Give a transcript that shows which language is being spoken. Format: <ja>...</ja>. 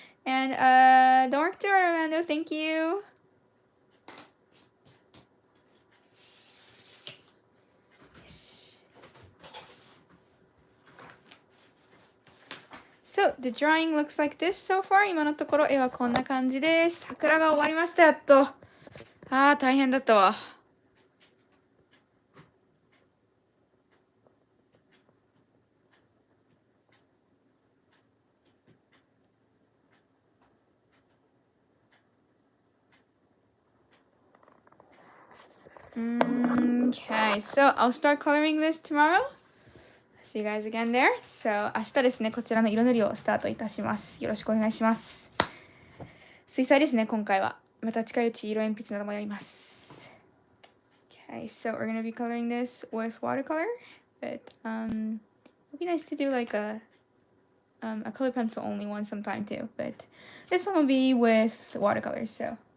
<en>And don't work too hard, Orlando. Thank you. Yes. So, the drawing looks like this so far.</en> <ja>今のところ絵はこんな感じです。桜が終わりました、やっと。大変だったわ。</ja> <en>Okay, so I'll start coloring this tomorrow. See you guys again there.</en> <ja>So,明日ですね、こちらの色塗りをスタートいたします。よろしくお願いします。水彩ですね、今回は。また近いうち色鉛筆などもやります。</ja> <en>Okay, so we're gonna be coloring this with watercolor. But, it'd be nice to do like a color pencil only one sometime too. But this one will be with watercolor, so.</en>